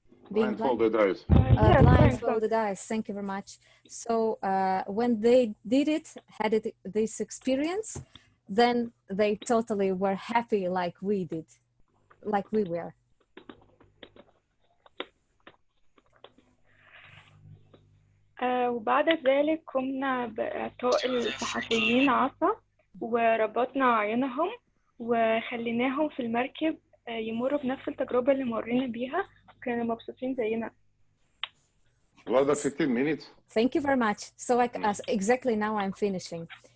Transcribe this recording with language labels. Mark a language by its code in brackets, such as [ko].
[en] Blindfolded eyes. Yeah, blindfolded eyes. Thank you very much. So when they did it, this experience, then they totally were happy like we did, like we were. [ar] وبعد ذلك قمنا بإعطاء الصحفيين عصا وربطنا عينهم وخليناهم في المركب يمروا بنفس التجربة اللي مرينا بيها، كانوا مبسوطين زينا. [en] Vlada, 15 minutes. Thank you very much. So exactly now I'm finishing.